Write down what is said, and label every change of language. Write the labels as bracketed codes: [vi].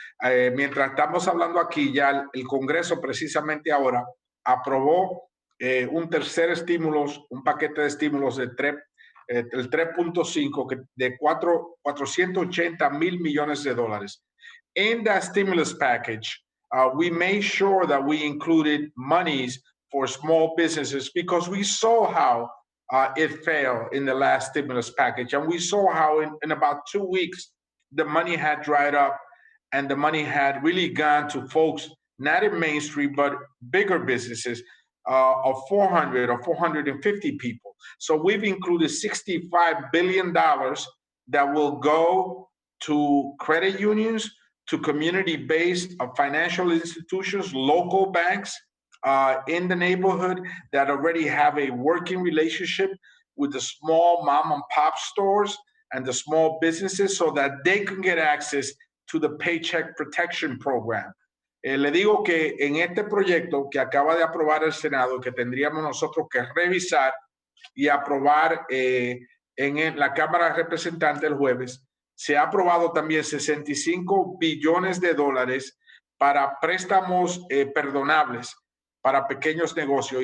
[es] Mientras estamos hablando aquí, ya el Congreso precisamente ahora aprobó un tercer estímulo, un paquete de estímulos de el 3.5 de 480 mil millones de dólares. [en] In that stimulus package, we made sure that we included monies for small businesses because we saw how it failed in the last stimulus package. And we saw how in about 2 weeks, the money had dried up and the money had really gone to folks, not in Main Street, but bigger businesses of 400 or 450 people. So we've included $65 billion that will go to credit unions, to community-based financial institutions, local banks in the neighborhood that already have a working relationship with the small mom and pop stores and the small businesses so that they can get access to the Paycheck Protection Program. [es] Le digo que en este proyecto que acaba de aprobar el Senado, que tendríamos nosotros que revisar y aprobar en la Cámara de Representantes el jueves, se ha aprobado también 65 billones de dólares para préstamos perdonables para pequeños negocios.